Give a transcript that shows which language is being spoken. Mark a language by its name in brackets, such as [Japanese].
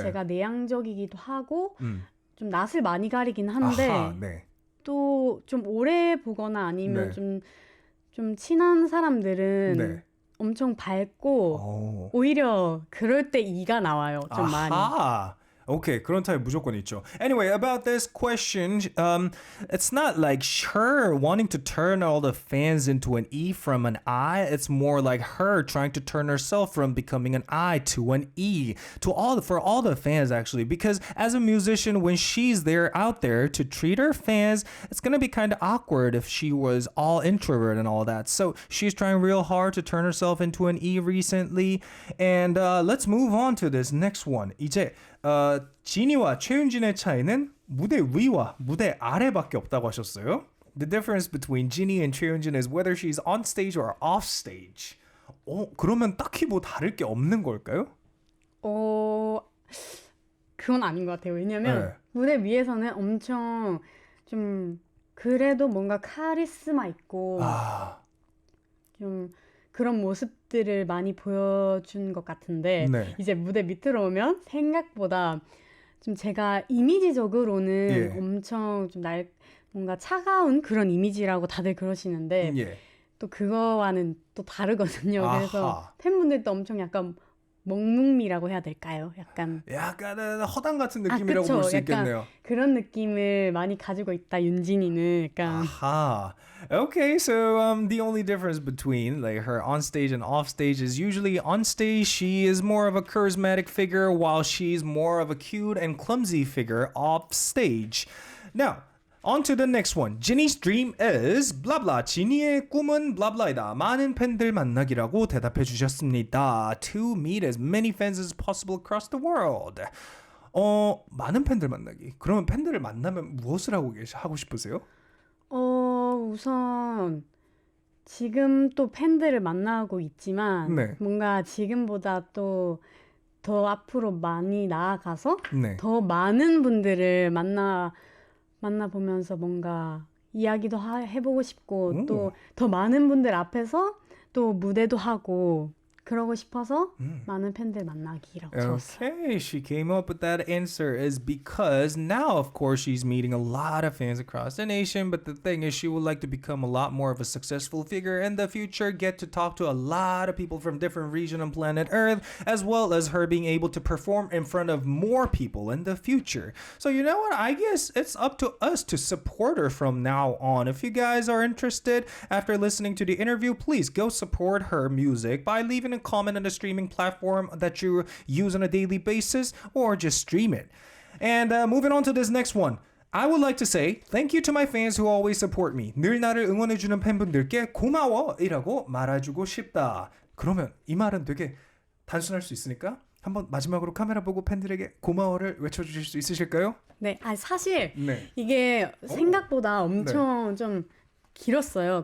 [Korean] 제가 내향적이기도 하고 좀 낯을 많이 가리긴 한데 아하, 네. 또 좀 오래 보거나 아니면 네. 좀 친한 사람들은 네. 엄청 밝고 오히려 그럴 때 이가 나와요. 좀 많이. 아하. [English] Okay, [Korean] 그런 타입 무조건 있죠. [English] Anyway, about this question, it's not like her wanting to turn all the fans into an E from an I. It's more like her trying to turn herself from becoming an I to an E for all the fans actually. Because as a musician, when she's there out there to treat her fans, it's gonna be kind of awkward if she was all introvert and all that. So she's trying real hard to turn herself into an E recently. And let's move on to this next one. [Korean] 이제 지니와 최윤진의 차이는 무대 위와 무대 아래밖에 없다고 하셨어요. [English] The difference between JINI and [Korean] 최윤진 [English] is whether she's on stage or off stage. [Korean] 그러면 딱히 뭐 다를 게 없는 걸까요? 그건 아닌 것 같아요. 왜냐면 무대 위에서는 엄청 좀 그래도 뭔가 카리스마 있고 좀 그런 모습들을 많이 보여준 것 같은데 이제 무대 밑으로 오면 생각보다 좀 제가 이미지적으로는 엄청 좀 뭔가 차가운 그런 이미지라고 다들 그러시는데 또 그거와는 또 다르거든요. 그래서 팬분들도 엄청 약간 먹뭉미라고 해야 될까요? 약간은 허당 같은 느낌이라고 볼 수 있겠네요. 그런 느낌을 많이 가지고 있다. 윤진이는 약간. [English] Okay, so the only difference between like her on stage and off stage is usually on stage she is more of a charismatic figure while she's more of a cute and clumsy figure off stage. Now, on to the next one. JINI's dream is blah blah. [Korean] 지니의 꿈은 [English] blah blah [Korean] 이다. 많은 팬들 만나기라고 대답해 주셨습니다. [English] To meet as many fans as possible across the world. [Korean] 많은 팬들 만나기. 그러면 팬들을 만나면 무엇을 하고 싶으세요? 우선 지금 또 팬들을 만나고 있지만 뭔가 지금보다 또 더 앞으로 많이 나아가서 더 많은 분들을 만나보면서 뭔가 이야기도 해보고 싶고 또 더 많은 분들 앞에서 또 무대도 하고 그러고 싶어서 많은 팬들 만나기라고 적었어요. [English] Okay, she came up with that answer is because now, of course, she's meeting a lot of fans across the nation. But the thing is, she would like to become a lot more of a successful figure in the future, get to talk to a lot of people from different regions on planet Earth, as well as her being able to perform in front of more people in the future. So you know what? I guess it's up to us to support her from now on. If you guys are interested, after listening to the interview, please go support her music by leaving a comment on the streaming platform that you use on a daily basis or just stream it. And moving on to this next one. I would like to say thank you to my fans who always support me. [Korean] 늘 나를 응원해주는 팬분들께 고마워 이라고 말해주고 싶다. 그러면 이 말은 되게 단순할 수 있으니까 한번 마지막으로 카메라 보고 팬들에게 고마워를 외쳐주실 수 있으실까요? 네, 사실 이게 생각보다 엄청 좀 길었어요.